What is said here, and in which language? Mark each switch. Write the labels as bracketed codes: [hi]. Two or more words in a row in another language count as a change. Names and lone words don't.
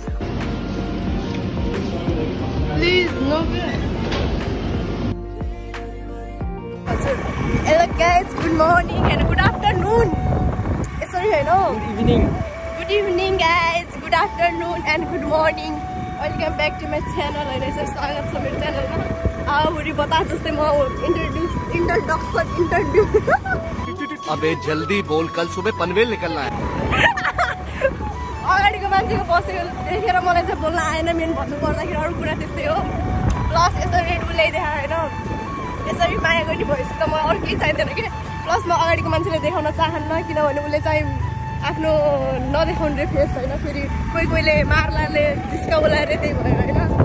[en] please no हजुर hello guys good morning and good afternoon [ne] यसरी होइन [en] good evening guys good afternoon and good morning welcome back to my channel [ne] होइन यसरी स्वागत छ मेरो च्यानलमा बुढी बता जस्तै म [en] इंट्रोड्यूस [hi] अबे जल्दी बोल कल सुबह पनवेल निकलना है [ne] अगाडिको मान्छेको बसेको देखेर मलाई चाहिँ बोल्न आएन मेन भन्नु पर्दाखेरि अरू कुरा त्यस्तै हो प्लस यसरी रेड बुल ल्याइदिए होइन यसरी माया गर्ने भएपछि त मलाई अरू केही चाहिँदैन कि प्लस म अगाडिको मान्छेले देखाउन चाहन्न किनभने उसले चाहिँ आफ्नो नदेखाउने फेस होइन फेरि कोही कोहीले मार्लाले जिस्काउलाले त्यही भयो होइन